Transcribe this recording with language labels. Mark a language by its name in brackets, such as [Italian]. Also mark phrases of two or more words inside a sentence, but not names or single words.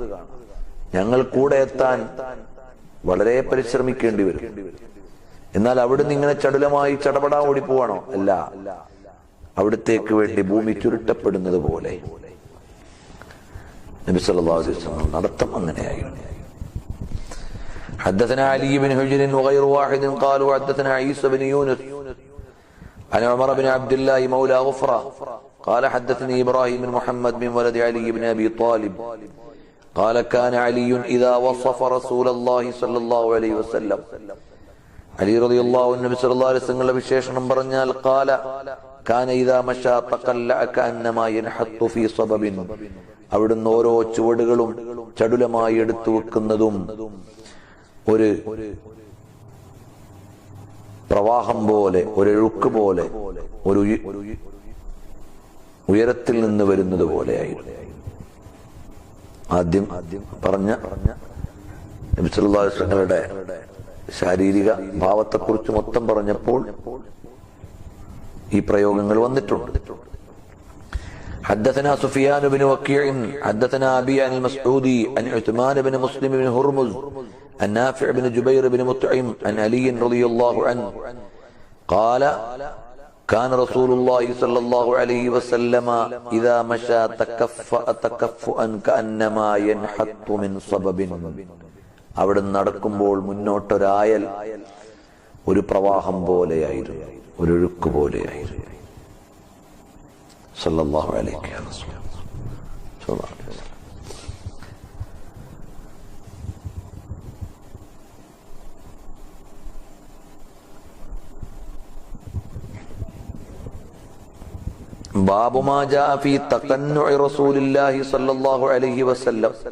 [Malayalam] ഞങ്ങൾ കൂടെ എത്താൻ വളരെ പരിശ്രമിക്കേണ്ടി വരും. എന്നാൽ അവിടുന്ന് ഇങ്ങനെ ചടുലമായി ചടപടാ ഓടിപ്പോവാണോ? അല്ല, അവിടത്തേക്ക് വേണ്ടി ഭൂമി ചുരുട്ടപ്പെടുന്നത് പോലെ നബി [Arabic] صلى الله عليه وسلم [Malayalam] നടത്തം അങ്ങനെയായിരുന്നു. [Arabic] حدثنا علي بن حجر وغير واحد قالوا حدثنا عيسى بن يونس عن عمر بن عبد الله مولى غفرة قال حدثني إبراهيم بن محمد من ولد علي بن أبي طالب قال كان علي إذا وصف رسول الله صلى الله عليه وسلم. علي رضي الله عنه നബി صلى الله عليه وسلم [Malayalam] വിശേഷണം പറഞ്ഞാൽ [Arabic] قال كان إذا مشى تقلع كأنما ينحط في صبب, [Malayalam] അവിടുന്ന് ഓരോ ചുവടുകളും ചടുലമായി എടുത്തു വെക്കുന്നതും ഒരു പ്രവാഹം പോലെ, ഒരു ഒഴുക്ക് പോലെ, ഒരു ഉയരത്തിൽ നിന്ന് വരുന്നത് പോലെയായിരുന്നു. ആദ്യം പറഞ്ഞ നബി [Arabic] صلى الله عليه [Malayalam] വസല്ലമയുടെ ശാരീരിക ഭാവത്തെക്കുറിച്ച് മൊത്തം പറഞ്ഞപ്പോൾ ഈ പ്രയോഗങ്ങൾ വന്നിട്ടുണ്ട്. [Arabic] حدثنا سفيان بن وكيع حدثنا أبي عن المسعودي عن عثمان بن مسلم بن هرمز عن نافع بن جبير بن مطعم عن علي رضي الله عنه قال كان رسول الله صلى الله عليه وسلم إذا مشى تكفأ تكفؤا كأنما ينحط من صبب. [Malayalam] അവിടെ നടക്കുമ്പോൾ മുന്നോട്ടൊരായൽ ഒരു പ്രവാഹം പോലെയായിരുന്നു, ഒരു ഒഴുക്ക് പോലെയായിരുന്നു. [Arabic] صلى الله عليه وسلم. باب ما جاء في تقنع رسول الله صلى الله عليه وسلم.